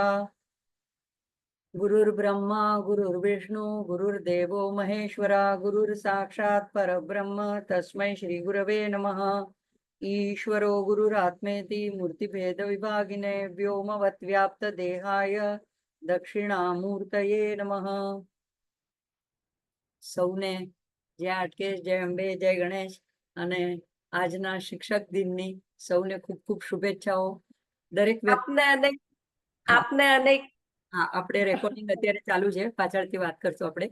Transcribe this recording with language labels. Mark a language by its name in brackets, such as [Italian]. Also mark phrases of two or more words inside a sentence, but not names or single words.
[Sanskrit] गुरुर्ब्रह्मा गुरुर्विष्णु गुरुर्देवो महेश्वरा गुरुर्साक्षात् परब्रह्म तस्मै श्री गुरवे नमः। ईश्वरो गुरुरात्मेति मूर्तिभेदविभागिने व्योमवद्व्याप्तदेहाय दक्षिणामूर्तये नमः। [Gujarati] સૌને જય હાટકેશ, જય અંબે, જય ગણેશ અને આજના શિક્ષક દિનની સૌને ખૂબ ખૂબ શુભેચ્છાઓ. દરેક આપને અનેક હા, આપણે રેકોર્ડિંગ અત્યારે ચાલુ છે, પાછળથી વાત કરશું આપણે.